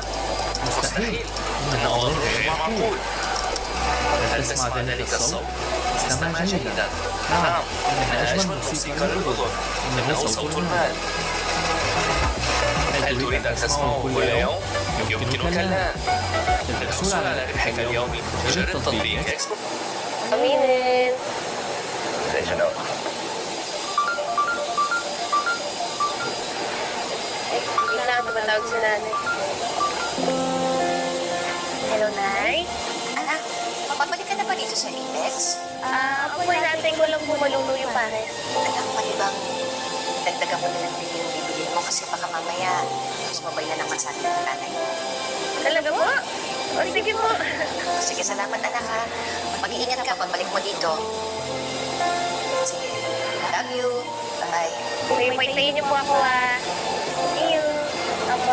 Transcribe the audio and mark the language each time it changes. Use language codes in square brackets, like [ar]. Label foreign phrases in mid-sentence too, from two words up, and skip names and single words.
[ar] مستحيل. إنه أمر غير معقول. هل تسمع ذلك الصوت؟ استمع جيدا. نعم، إنها أجمل موسيقى للأذن. إنه صوت المال. هل تريد أن تسمعه كل يوم؟ يمكنك الآن. للحصول على ربحك اليومي جرب تطبيق إكسبو. [tl] Aminin. Pasensya na. Hindi na ako tumatawag sa nanay. Hello, Nay? Anak, mapabalik ka na ba dito sa Apex? Ako hinantay ko lang bumaluno yung pares. Anak, pwede bang dagdagan mo na lang din yung bibili mo kasi baka mamaya sumabay na naman sa atin ng nanay mo. Talaga po? O, sige po. Sige, salamat anak ha. Mag-iingat ka pagbalik mo dito. Sige, [en] love you. Bye. [tl] Paypayin niyo po ako [en] See you. [tl] Opo.